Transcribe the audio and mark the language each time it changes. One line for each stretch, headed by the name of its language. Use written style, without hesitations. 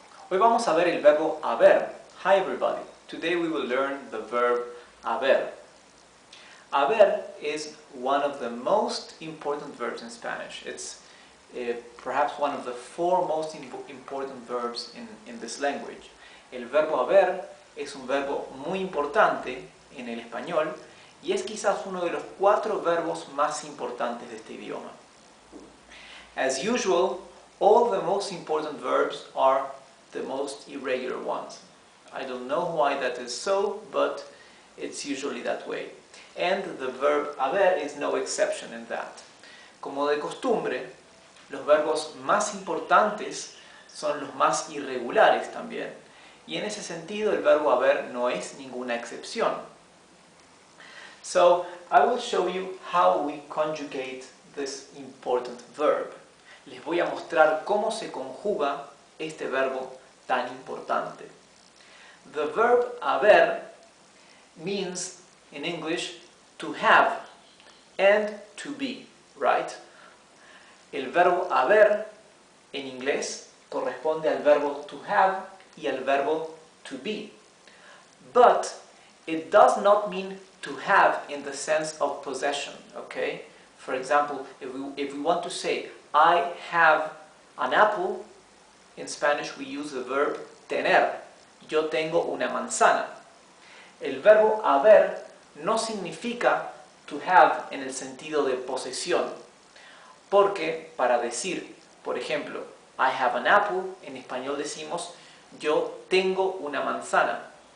Spanish: Hoy vamos a ver el verbo haber.
English: Hi everybody. Today we will learn the verb haber. Haber is one of the most important verbs in Spanish. It's perhaps one of the four most important verbs in this language.
Spanish: El verbo haber es un verbo muy importante en el español y es quizás uno de los 4 verbos más importantes de este idioma.
English: As usual, all the most important verbs are the most irregular ones. I don't know why that is so, but it's usually that way. And the verb haber is no exception in that.
Spanish: Como de costumbre, los verbos más importantes son los más irregulares también. Y en ese sentido el verbo haber no es ninguna excepción.
English: So, I will show you how we conjugate this important verb.
Spanish: Les voy a mostrar cómo se conjuga este verbo tan importante.
English: The verb haber means, in English, to have and to be, right?
Spanish: El verbo haber, en inglés, corresponde al verbo to have y al verbo to be.
English: But it does not mean to have in the sense of possession, okay? For example, if we want to say, I have an apple, in Spanish we use the verb tener.
Spanish: Yo tengo una manzana. El verbo haber no significa to have en el sentido de posesión. Porque para decir, por ejemplo,
English: I have an apple,
Spanish: en español decimos yo tengo una manzana.